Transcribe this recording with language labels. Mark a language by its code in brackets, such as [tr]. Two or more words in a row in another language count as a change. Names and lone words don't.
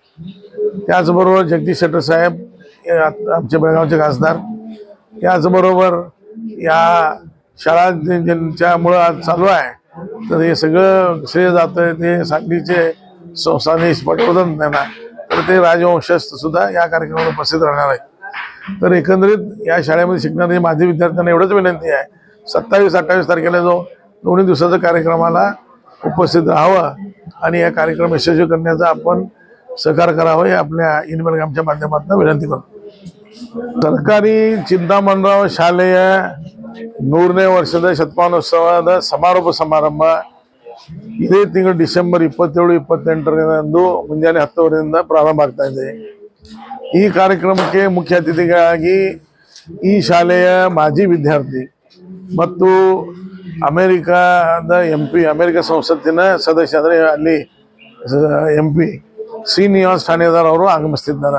[mr] त्याचबरोबर जगदीश शेट्टर साहेब आमचे बेळगावचे खासदार, त्याचबरोबर या शाळा ज्यांच्यामुळं आज चालू आहे तर हे सगळं श्रेय जातं ते सांगलीचे संस्थानीश पटवर्धन त्यांना, तर ते राजवंशस्थ सुद्धा या कार्यक्रमाला उपस्थित राहणार आहेत. तर एकंदरीत या शाळेमध्ये शिकणारे माजी विद्यार्थ्यांना एवढंच विनंती आहे, 27-28 तारखेला जो 2 दिवसाचा कार्यक्रमाला उपस्थित राहावं आणि या कार्यक्रम यशस्वी करण्याचा आपण सहकार्य करावं हे आपल्या इनबेळगामच्या माध्यमातून विनंती करतो. [kn] ಸರ್ಕಾರಿ ಚಿಂತಾಮಣರಾವ್ ಶಾಲೆಯ 100ನೇ ವರ್ಷದ ಶತಮಾನೋತ್ಸವದ ಸಮಾರೋಪ ಸಮಾರಂಭ ಇದೇ ತಿಂಗಳು ಡಿಸೆಂಬರ್ 27-28ರಂದು ಮುಂಜಾನೆ 10 ಪ್ರಾರಂಭ ಆಗ್ತಾ ಇದೆ. ಈ ಕಾರ್ಯಕ್ರಮಕ್ಕೆ ಮುಖ್ಯ ಅತಿಥಿಗಳಾಗಿ ಈ ಶಾಲೆಯ ಮಾಜಿ ವಿದ್ಯಾರ್ಥಿ ಮತ್ತು ಅಮೆರಿಕದ ಅಮೆರಿಕ ಸಂಸತ್ತಿನ ಸದಸ್ಯ ಅಂದರೆ ಅಲ್ಲಿ MP ಶ್ರೀನಿವಾಸ್ ಠಾಣೇದಾರ್ ಅವರು ಆಗಮಿಸುತ್ತಿದ್ದಾರೆ.